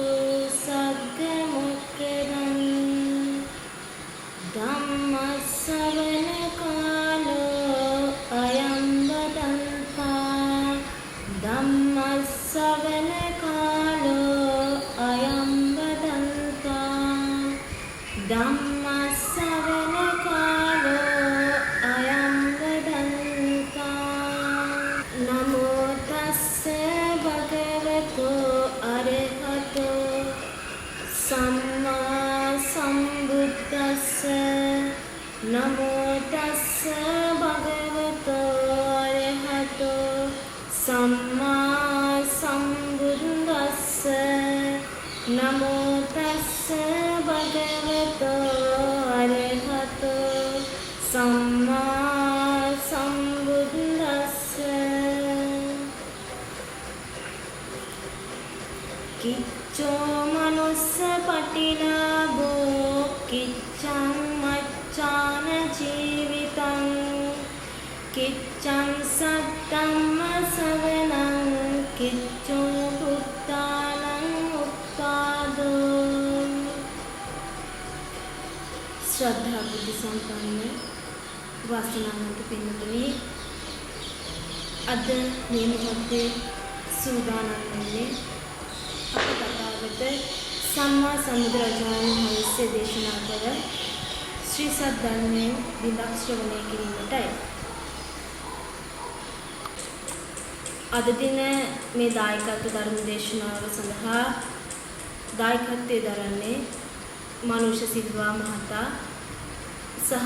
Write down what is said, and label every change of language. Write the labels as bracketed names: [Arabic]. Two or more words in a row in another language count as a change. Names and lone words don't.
[Pali] सद्गमुक्तं धम्मश्रवणकालो अयं वदन्ता धम्मश्रवणकालो अयं वदन्ता धम्मश्रवणकालो अयं वदन्ता नमो तस्से भगवतो अरहतो सम्मा सम्बुद्धस्से नमो तस्से भगवतो अरहतो सम्मा सम्बुद्धस्से नमो तस्से भगवतो अरहतो सम्मा सम्बुद्धस्से किच्चो मनुष्य पटिलाभो किच्चं मच्चान जीवितं किच्चं सद्धम्म सवनं किच्चो बुद्धानं उत्पादो [Sinhala] ශ්‍රද්ධා බුද්ධි සම්පන්න වාසනාවන්ත पिන්නතුනි අද මේ මොහොතේ සූදානම් වෙන්නේ අප තථාගත සම්මා සම්බුදුරජාණන් වහන්සේ දේශනා කළ ශ්‍රී සද්ධර්මයේ විදක් ශ්‍රවණය කිරීමටයි. අද දින මේ දායකත්ව ධර්ම දේශනාව සඳහා දායකත්වයේ දරන්නේ මනුෂ්‍ය සිල්වා මහතා සහ